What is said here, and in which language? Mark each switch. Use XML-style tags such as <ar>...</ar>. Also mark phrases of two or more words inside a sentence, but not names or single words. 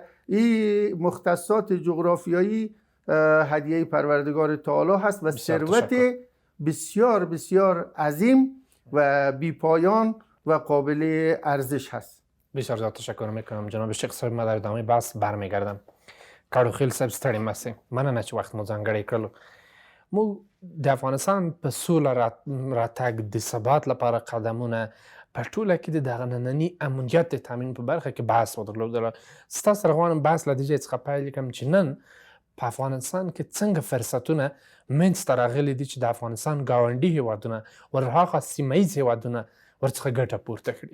<fa>این مختصات جغرافیایی هدیه پروردگار تعالی هست و ثروت بسیار بسیار عظیم و بی‌پایان و قابل ارزش هست. بسیار زیاد تشکر میکنم جناب شیخ صاحب. ما در ادامه بحث برمیگردم.</fa> <ps>کاروخیل صاحب ستړي مسی مننه چې وخت مو ځانګړی کړلو. مو د افغانستان په سوله راتګ د ثبات لپاره قدمونه په ټوله کې د دغه ننني امنیت د تامین په برخه کې بحث ودرلودله. ستاسو سره غواړم بحث له دې ځای څخه پیل کړم چې نن په افغانستان کې څنګه فرصتونه منځته راغلي دي چې د افغانستان ګاونډي هیوادونه ورهاخوا سیمه ییز هیوادونه ورڅخه ګټه پورته کړي.</ps>